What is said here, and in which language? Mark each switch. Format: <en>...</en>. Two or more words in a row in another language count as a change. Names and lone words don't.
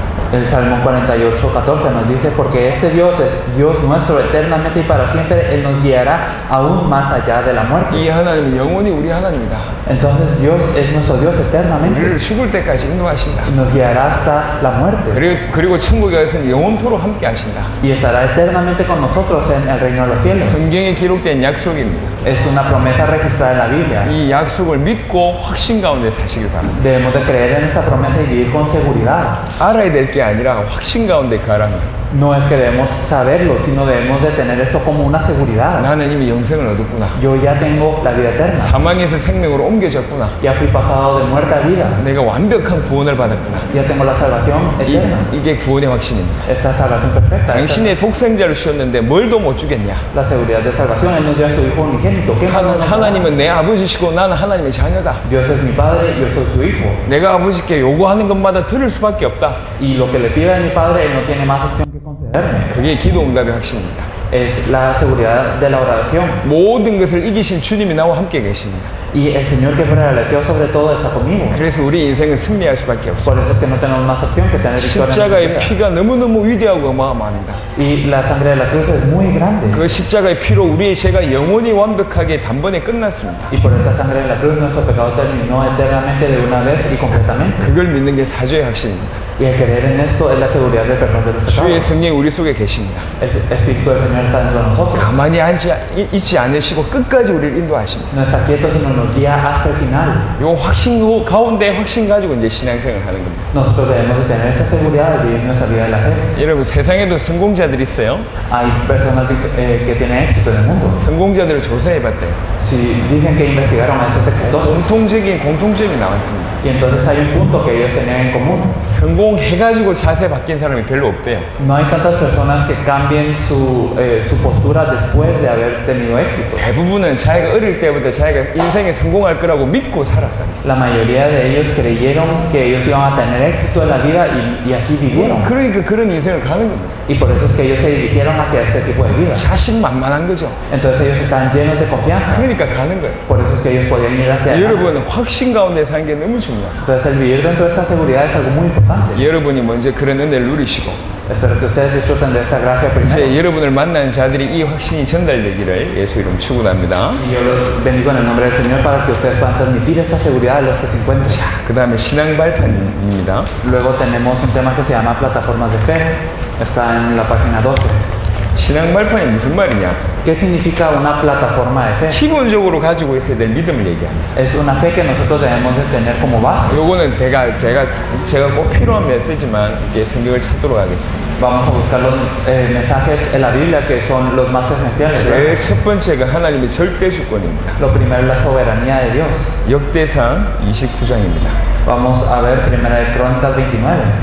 <es>El Salmo 48, 14 nos dice, porque este Dios es Dios nuestro eternamente y para siempre, Él nos guiará aún más allá de la muerte.</es> <ko>이 하나님은 영원히 우리 하나님이다.</ko> <es>Entonces Dios es nuestro Dios eternamente</es> <ko>우리를 죽을 때까지 인도하신다.</ko> <es>y nos guiará hasta la muerte.</es> <ko>그리고 천국에 가서는 영원토록 함께 하신다.</ko> <es>Y estará eternamente con nosotros en el reino de los cielos.</es> <ko>성경에 기록된 약속입니다.</ko> <es>Es una promesa registrada en la Biblia.</es> <ko>이 약속을 믿고 확신 가운데 사시길 바랍니다.</ko> <es>Debemos de creer en esta promesa y vivir con seguridad.</es> <ko>알아야 될 게 아니라 확신 가운데 가라는.</ko> <es>No es que debemos saberlo, sino debemos de tener esto como una seguridad.</es> <ko>나는 이미 영생을 얻었구나.</ko> <es>Yo ya tengo la vida eterna.</es> <ko>사망에서 생명으로 옮겨졌구나.</ko> <es>Ya fui pasado de muerte a vida.</es> <ko>내가 완벽한 구원을 받았구나.</ko> <es>Ya tengo la salvación eterna.</es> <ko>이게 구원의 확신입니다.</ko> <es>Esta salvación perfecta.</es> <ko>당신의 독생자를 주셨는데 뭘 더 못 주겠냐?</ko> <es>La seguridad de salvación. Él nos dio a su Hijo unigénito. ¿Qué más nos da?</es> <ko>하나님은 내 아버지시고 나는 하나님의 자녀다.</ko> <es>Dios es mi Padre, yo soy su Hijo.</es> <ko>내가 아버지께 요구하는 것마다 들을 수밖에 없다.</ko> <es>Y lo que le pide a mi Padre, Él no tiene más opción que concederme.</es> <ko>그게 기도 응답의 확신입니다.</ko> <es>Es la seguridad de la oración.</es> <ko>모든 것을 이기신 주님이 나와 함께 계십니다.</ko> <es>Y el Señor que prevaleció sobre todo está conmigo.</es> <ko>그래서 우리 인생은 승리할 수밖에 없어요.</ko> <es>Por eso es que no tenemos más opción que tener victoria en nuestra</es> <ko>십자가의</ko> <es>vida.</es> <ko>피가 너무너무 위대하고 어마어마합니다.</ko> <es>Y la sangre de la cruz es muy grande.</es> <ko>그 십자가의 피로 우리의 죄가 영원히 완벽하게 단번에 끝났습니다.</ko> <es>Y por esa sangre de la cruz nuestro pecado terminó eternamente de una vez y completamente.</es> <ko>그걸 믿는 게 사죄의 확신입니다.</ko> <es>Y el creer en esto es la seguridad del perdón de los</es> <ko>주의</ko> <es>pecados.</es> <ko>성령이 우리 속에 계십니다.</ko> <es>El Espíritu del Señor está dentro de nosotros.</es> <ko>가만히 있지 않으시고 끝까지 우리를 인도하십니다.</ko> <es>No está quieto, sino nos guía hasta el final.</es> <ko>요 확신 가운데 확신 가지고 이제 신앙생활을 하는 겁니다.</ko> <es>Nosotros debemos de tener esa seguridad de vivir nuestra vida de la fe.</es> <ko>여러분 세상에도 성공자들이 있어요.</ko> <es>Hay personas que tienen éxito en el mundo.</es> <ko>성공자들을 조사해 봤대요.</ko> <es>Si dicen que investigaron a estos exitosos,</es> <ko>공통점이 나왔습니다.</ko> <es>y entonces hay un punto que ellos tenían en común.</es> <ko>성공해가지고 자세 바뀐 사람이 별로 없대요.</ko> <es>No hay tantas personas que cambien su postura después de haber tenido éxito.</es> <ko>대부분은 자기가 어릴 때부터 자기가 인생에 성공할 거라고 믿고 살았어요.</ko> <es>La mayoría de ellos creyeron que ellos iban a tener éxito en la vida y así vivieron.</es> <ko>그러니까 그런 인생을 가는 겁니다.</ko> <es>Y por eso es que ellos se dirigieron hacia este tipo de vida.</es> <ko>자신만만한 거죠.</ko> <es>Entonces ellos están llenos de confianza.</es> <ko>그러니까 가는 거예요.</ko> <es>Por eso es que ellos podían ir hacia allá.</es> <ko>여러분 확신 가운데 사는 게 너무 중요해요.</ko> <es>Entonces el vivir dentro de esta seguridad es algo muy importante.</es> <ko>여러분이 먼저 그런 은혜를 누리시고</ko> <es>Espero que ustedes disfruten de esta gracia primero.</es> <ko>이제 여러분을 만나는 자들이 이 확신이 전달되기를 예수 이름 축원합니다.</ko> <es>Y yo los bendigo en el nombre del Señor para que ustedes puedan transmitir esta seguridad a los que se encuentren.</es> <ko>그 다음에 신앙 발판입니다.</ko> <es>Luego tenemos un tema que se llama plataformas de fe. Está en la página 12.</es> <ko>신앙 발판이 무슨 말이냐?</ko> <es>¿Qué significa una plataforma de fe?</es> <ko>기본적으로 가지고 있어야 될 믿음을 얘기합니다.</ko> <es>Es una fe que nosotros debemos de tener como base.</es> <ko>요거는 제가 꼭 필요하면 쓰지만 이게 성경을 찾도록 하겠습니다.</ko> <es>Vamos a buscar los mensajes en la Biblia que son los más esenciales. ¿verdad?</es> <ko>제일 첫 번째가 하나님의 절대 주권입니다.</ko> <es>Lo primero es la soberanía de Dios.</es> <ko>역대상 29장입니다.</ko> <es>Vamos a ver Primera de Crónicas 29.</es>